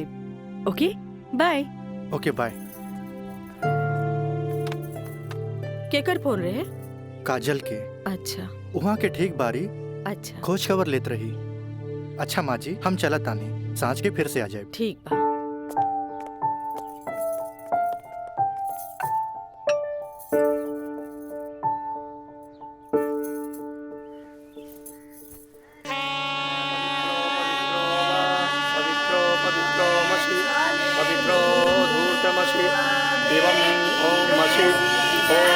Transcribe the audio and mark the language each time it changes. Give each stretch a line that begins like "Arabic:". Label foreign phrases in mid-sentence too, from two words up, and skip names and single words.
English: okay bye. okay bye.
Bhojpuri: केकर फोन रहे? काजल के। अच्छा वहाँ के ठीक बारी अच्छा खोज खबर लेत रही। अच्छा माँ जी हम चलत आनी, सांझ के फिर से आ जाए। ठीक बा।
Sanskrit: पवित्रो पवित्रो मसि पवित्रो धूर्तमसि एवं ओम मसि ओम